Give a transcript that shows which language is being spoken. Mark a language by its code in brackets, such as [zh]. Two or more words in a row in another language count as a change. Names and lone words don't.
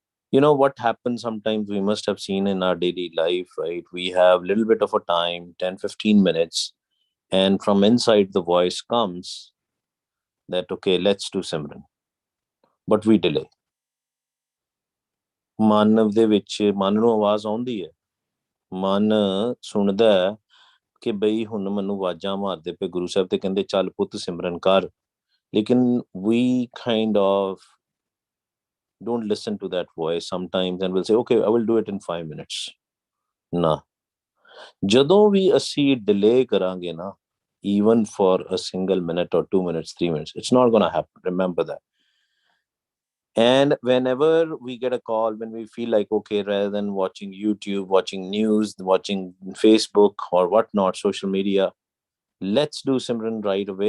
[en] You know what happens sometimes, we must have seen in our daily life, right? We have little bit of a time, 10-15 minutes, and from inside the voice comes that, okay, let's do Simran, but we delay. [pa] ਮਨ ਦੇ ਵਿੱਚ ਮਨ ਨੂੰ ਆਵਾਜ਼ ਆਉਂਦੀ ਹੈ, ਮਨ ਸੁਣਦਾ ਹੈ ਕਿ ਬਈ ਹੁਣ ਮੈਨੂੰ ਆਵਾਜ਼ਾਂ ਮਾਰਦੇ ਪਏ ਗੁਰੂ ਸਾਹਿਬ ਤੇ ਕਹਿੰਦੇ ਚੱਲ ਪੁੱਤ ਸਿਮਰਨ ਕਰ, ਲੇਕਿਨ [en] we kind of don't listen to that voice sometimes and will say, okay, I will do it in 5 minutes. [pa] ਨਾ, ਜਦੋਂ ਵੀ ਅਸੀਂ delay ਕਰਾਂਗੇ ਨਾ, [en] even for a single minute or 2 minutes, 3 minutes, it's not going to happen. Remember that. And whenever we get a call, when we feel like, okay, rather than watching YouTube, watching news, watching Facebook or whatnot, social media, let's do Simran right away.